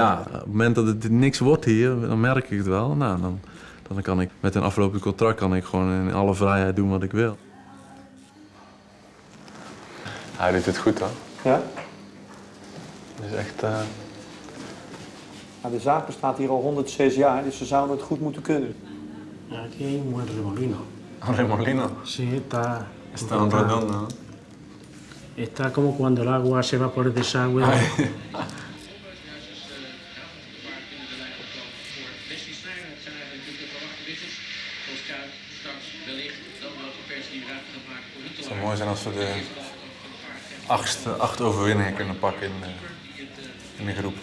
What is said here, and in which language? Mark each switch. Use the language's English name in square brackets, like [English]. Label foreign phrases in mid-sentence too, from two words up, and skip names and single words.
[Dutch] Ja, op het moment dat het niks wordt hier, dan merk ik het wel. Nou, dan kan ik met een aflopend contract kan ik gewoon in alle vrijheid doen wat ik wil. Hij doet het goed hoor. Ja? Het is echt... Nou, de zaak bestaat hier al 106 jaar, dus ze zouden het goed moeten kunnen. [Spanish] Aquí hay un buen remolino. Remolino. Sí, está Está redondo. está como cuando el agua se va por el desagüe. [Dutch] Het zou mooi zijn als we de 8 overwinningen kunnen pakken in de groep.